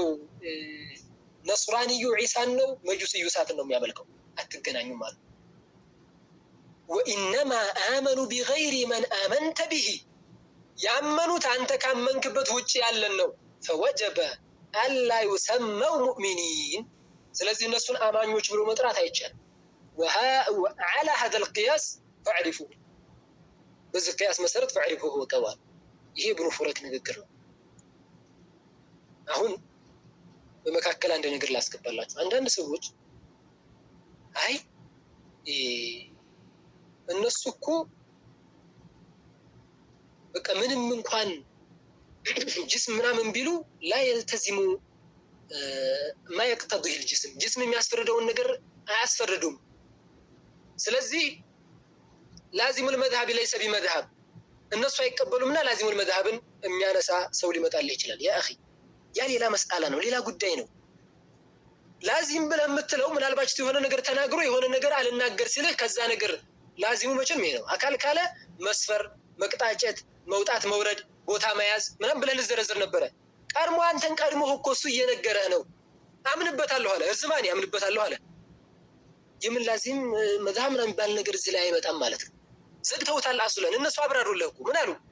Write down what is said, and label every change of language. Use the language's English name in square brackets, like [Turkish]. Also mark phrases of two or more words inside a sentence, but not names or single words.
[Amharic] ነስራንዩ ዒሳን ነው። መጁስዩ እሳትን ነው የሚያመልከው። አትገናኙም ማለት [Arabic] وإنما آمنوا بغير من آمنت به [Amharic] ያመኑት አንተ ካመንክበት ውጭ ያለን ነው። [Arabic] فوجب ألا يسموا مؤمنين [Amharic] ስለዚህ እነሱን አማኞች ብሎ መጥራት አይቻልም። [Arabic] وعلى هذا القياس فاعرفوا [Amharic] በዚህ ቅያስ መሰረት فاعرفوه ወቀዋል። ይሄ ኢብኑ ፉረክ ንግግር ነው። አሁን በመካከል አንድ ነገር ላስገባላችሁ። አንዳንድ ሰዎች አይ እነሱ እኮ በቃ ምንም እንኳን ጅስም ምናምን ቢሉ [Arabic] لا يلتزم ما يقتضيه الجسم [Amharic] ጅስም የሚያስፈርደውን ነገር አያስፈርዱም። ስለዚህ [Arabic] لازم المذهب ليس بمذهب [Amharic] እነሱ አይቀበሉምና ላዚሙል መዝሀብን የሚያነሳ ሰው ሊመጣልህ ይችላል። [Arabic] يا أخي [Amharic] ያ ሌላ መስአላ ነው፣ ሌላ ጉዳይ ነው። ላዚም ብለህ የምትለው ምናልባት የሆነ ነገር ተናግሮ የሆነ ነገር አልናገር ሲልህ ከዛ ነገር ላዚሙ መቼም ይሄ ነው። አካል ካለ መስፈር፣ መቅጣጨት፣ መውጣት መውረድ፣ ቦታ መያዝ ምናምን ብለህ ልዘረዝር ነበረ። ቀድሞ አንተን ቀድሞ እኮ እሱ እየነገረህ ነው። አምንበታለሁ አለ፣ እርዝማኔ አምንበታለሁ አለ። የምን [Arabic] لازم مذهب [Amharic] ምናምን የሚባል ነገር እዚህ ላይ አይመጣም ማለት ነው። ዘግተውታል አሱለን። እነሱ አብራሩልህ እኮ ምን አሉ?